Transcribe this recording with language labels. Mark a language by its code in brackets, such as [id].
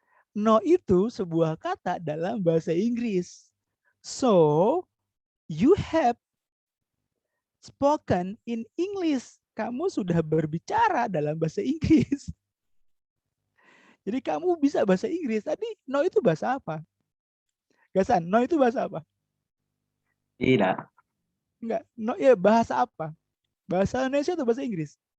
[id] No itu sebuah kata dalam bahasa Inggris. [en] So, you have spoken in English. [id] Kamu sudah berbicara dalam bahasa Inggris. Jadi kamu bisa bahasa Inggris. Tadi no itu bahasa apa? Gasan, no itu bahasa apa? Tidak. Enggak, no ya bahasa apa? Bahasa Indonesia atau bahasa Inggris?